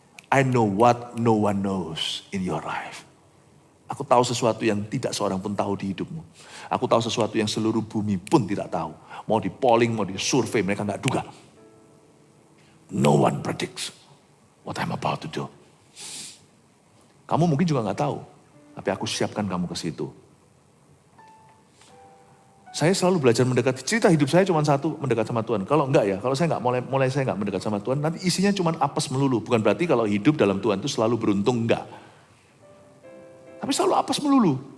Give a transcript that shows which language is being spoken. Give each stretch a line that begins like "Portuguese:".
English: I know what no one knows in your life.
Indonesian: Aku tahu sesuatu yang tidak seorang pun tahu di hidupmu. Aku tahu sesuatu yang seluruh bumi pun tidak tahu. Mau di polling, mau di survei, mereka nggak duga.
English: No one predicts what I'm about to do.
Indonesian: Kamu mungkin juga nggak tahu, tapi aku siapkan kamu ke situ. Saya selalu belajar mendekati, cerita hidup saya cuma satu, mendekat sama Tuhan. Kalau enggak ya, kalau saya enggak mulai saya enggak mendekat sama Tuhan, nanti isinya cuma apes melulu. Bukan berarti kalau hidup dalam Tuhan itu selalu beruntung, enggak. Tapi selalu apes melulu.